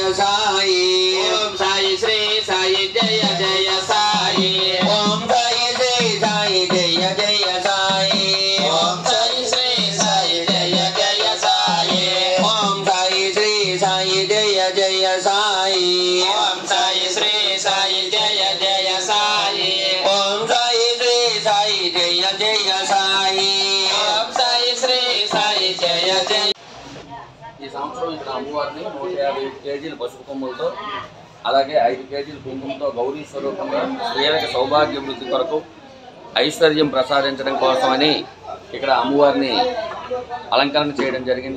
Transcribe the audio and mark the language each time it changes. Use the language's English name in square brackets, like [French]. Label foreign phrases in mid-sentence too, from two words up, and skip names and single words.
[Sanskrit] साई ओम साई श्री साई जय जय साई ओम साई श्री साई जय जय साई ओम साई श्री साई जय जय साई ओम साई श्री साई जय जय साई ओम साई श्री साई जय जय साई ओम साई श्री साई जय जय साई ओम साई श्री साई जय जय. [Telugu] ఈ సంవత్సరం ఇక్కడ అమ్మవారిని 150 కేజీల పసుపు కొమ్ములతో అలాగే 5 కేజీల కుంకుమతో గౌరీ స్వరూపంగా స్త్రీలకు సౌభాగ్య వృద్ధి కొరకు ఐశ్వర్యం ప్రసాదించడం కోసమని ఇక్కడ అమ్మవారిని అలంకరణ చేయడం జరిగింది.